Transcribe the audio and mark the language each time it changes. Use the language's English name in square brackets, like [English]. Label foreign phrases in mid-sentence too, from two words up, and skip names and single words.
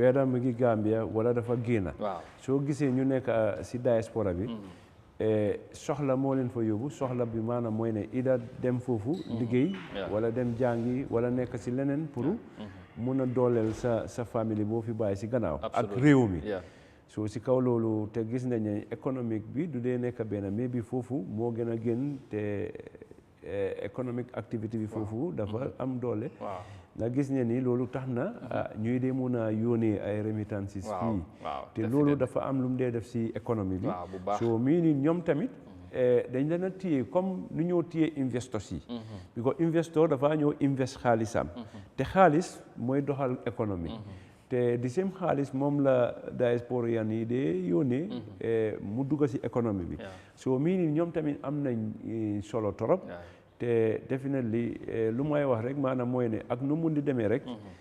[Wolof] weeda mu ngi Gambia wala dafa génn soo gisee ñu nekk si diaspora bi soxla moo leen fa yóbbu soxla bi maanaam mooy ne ida dem foofu liggéey wala dem jàngi wala nekk si leneen pour mun a dooleel sa famille boo fi bàyyi si gannaaw ak réew mi so si kaw loolu te gis nañ ne économique bi du dee nekk benn mais bi foofu moo gën a gën te [English] economic activity [Wolof] bi foofu dafa am doole nga gis ne ni loolu tax na ñuy dee mun a yónnee ay remittances fii te loolu dafa am lu mu dee def si économie bi so mii ni ñoom tamit dañ leen a téye comme nu ñoo téye investors yi [English] because investor [Wolof] dafa ñëw invest xaalisam te xaalis mooy doxal économie te di seen xaalis moom la diasporan yi dee yónnee mu dugg si économie bi so mii ni ñoom tamit am nañ solo torop te definitely lu may wax rek maanaam mooy ne ak nu mun di demee rek